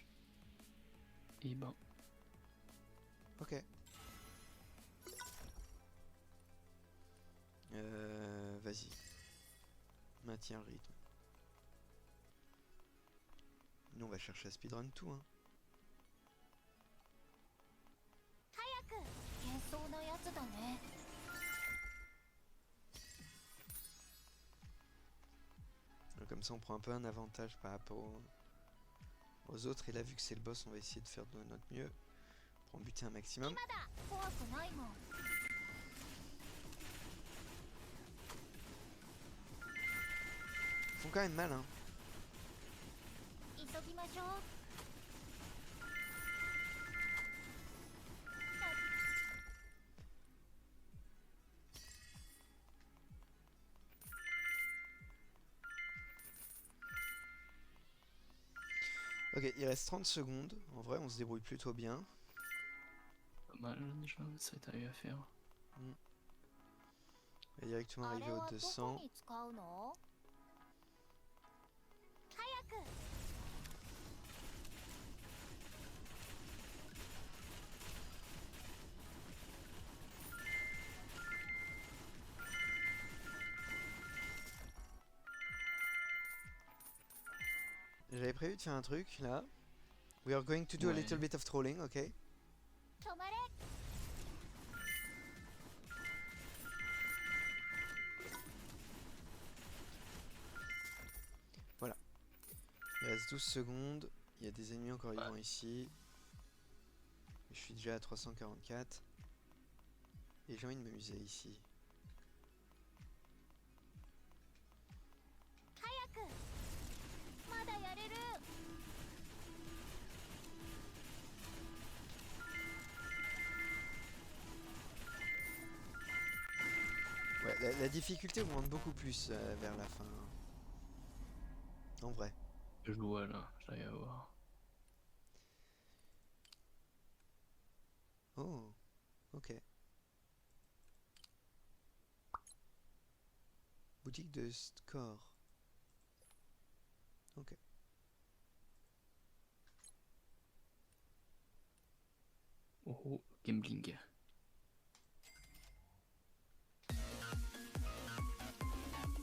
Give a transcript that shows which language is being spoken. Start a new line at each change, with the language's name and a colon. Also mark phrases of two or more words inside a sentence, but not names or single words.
French: Et ben, Ok. Vas-y. Maintiens le rythme. Nous on va chercher à speedrun tout hein.
Japanese: 喧騒なやつだね
French: Comme ça on prend un peu un avantage par rapport aux autres. Et là vu que c'est le boss on va essayer de faire de notre mieux pour en buter un maximum.
Japanese: 今だ怖くないもん
French: Ils font quand même mal hein.
Japanese: 急ぎましょう
French: Ok, il reste 30 secondes. En vrai on se débrouille plutôt bien. pas mal déjà, ça est arrivé à faire. On va directement
Japanese: あ
French: arriver
Japanese: れ
French: au
Japanese: はどこ
French: 200.
Japanese: に使うの早く
French: J'avais prévu de faire un truc là.
English: We are going to do a
French: Ouais.
English: little bit of trolling, ok?
Japanese: 止まれ
French: Il reste 12 secondes. Il y a des ennemis encore vivants ici. Je suis déjà à 344. Et j'ai envie de m'amuser ici.
Japanese: 早くまだやれる
French: Ouais, la difficulté augmente beaucoup plus vers la fin. En vrai. Je le vois là, j'arrive à voir. Oh, ok. Boutique de score. Ok. Oh, oh, gambling.